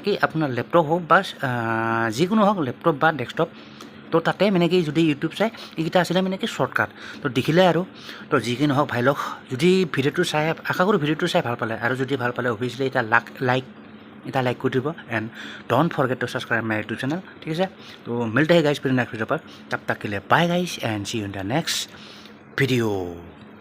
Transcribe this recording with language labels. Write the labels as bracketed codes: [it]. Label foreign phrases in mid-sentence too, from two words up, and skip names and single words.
[as] কি আপোনাৰ লেপটপ হওক বা যিকোনো হওক লেপটপ বা ডেস্কটপ তো তাতে মানে কি যদি ইউটিউব চাই এইকেইটা আছিলে মানে কি শ্বৰ্টকাট তো দেখিলে আৰু তো যি কি নহওক ভাই লোক যদি ভিডিঅ'টো চাই আশা কৰোঁ ভিডিঅ'টো চাই ভাল পালে আৰু যদি ভাল পালে অভিয়াছলি এটা লাইক কৰি দিব [en] and don't forget to subscribe my YouTube channel [as] ঠিক আছে তো [hi] मिलते हैं गाइज़ फिर नेक्स्ट वीडियो पर तब तक के लिए बाय गाइज [en] and see you in the next video